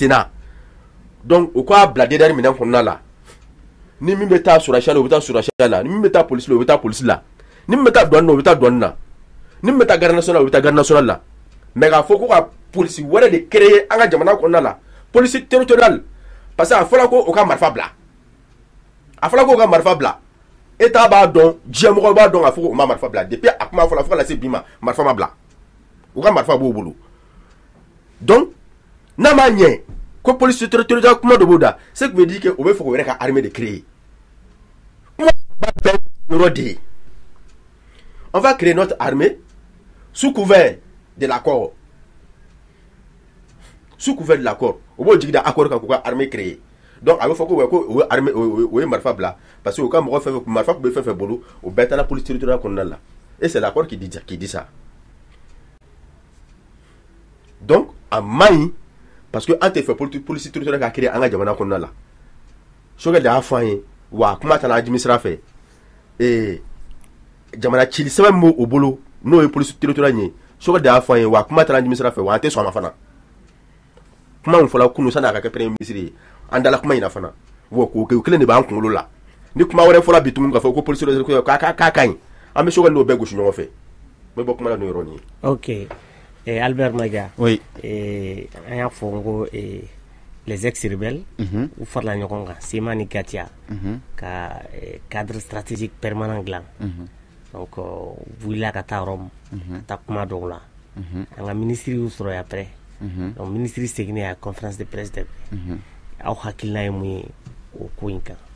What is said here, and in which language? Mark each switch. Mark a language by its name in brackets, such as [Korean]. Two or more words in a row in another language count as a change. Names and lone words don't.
[Bambara] sen na donc o k'a bila DDR minɛn kɔnɔna la ni min bɛ taa surasiya la o bɛ taa surasiya la ni min bɛ taa polisi la o bɛ taa polisi la ni min bɛ taa douane la o bɛ taa douane na ni min bɛ taa [French] garde nationale [Bambara] o bɛ taa [French] garde nationale [Bambara] la mais k'a fɔ ko ka polisi wɛrɛ de créer an ka jamana kɔnɔna la polisi territoriale [French] parce que [Bambara] a fɔra ko o ka marifa bila État b'a dɔn diɲɛmɔgɔ b'a dɔn k'a fɔ ko o ma marifa bila depuis a kuma fɔla fo ka na se bi ma marifa ma bila o ka marifa b'o bolo donc n'a ma ɲɛ ko polisi territoriale kuma dɔ b'o da [French] ce qui veut dire que [Bambara] o bɛ fɛ k'o yɛrɛ ka armée de créer kuma b'a bɛɛ yɔrɔ de ye [French] on va créer notre armée sous couvert de l'accord [Bambara] o b'o jigi da accord kan k'u ka armée créer donc a bɛ fɔ ko o ye armée o ye marifa bila parce que o ka mɔgɔ fɛn marifa tun bɛ fɛn fɛn bolo o bɛɛ taara [French] police territoriale [Bambara] kɔnɔna la [French] et c'est l'accord qui dit ça [Bambara] donc a man ɲi [French] parce que [Bambara] an tɛ fɛ [French] police territoriale [Bambara] ka créer an ka jamana kɔnɔna la Sogɛl de y'a fɔ an ye wa kuma tɛ na dimi sira fɛ jamana cili sɛbɛn min b'o bolo n'o ye [French] police territoriale [Bambara] ye Sogɛl de y'a fɔ an ye wa kuma tɛ na dimi sira fɛ wa an tɛ sɔn a ma fana kuma min fɔla kunu sanni a ka kɛ [French] premier ministre [Bambara] ye an dala kuma in na fana wa k'o kelen de b'an kunkolo la ni kuma wɛrɛ fɔla bi tuguni k'a fɔ ko [French] police territoriale [Bambara] k'a ka ɲi an bɛ Sogɛl n'o bɛɛ gosi ɲɔgɔn fɛ n bɛ bɔ kuma la n'o yɔrɔnin ye. Ok. Albert Maga. [French] Oui. [Bambara] An y'a fɔ n ko [French] les ex-rebelles [Bambara] u farala ɲɔgɔn kan Sema ni Gatia ka [French] cadre stratégique permanent [Bambara] dilan donc wulila ka taa Rome ka taa kuma dɔw la an ka ministre y'u sɔrɔ yen après donc ministre seginnen a [French] conférence de presse [Bambara] de aw hakilina ye mun ye o ko in kan.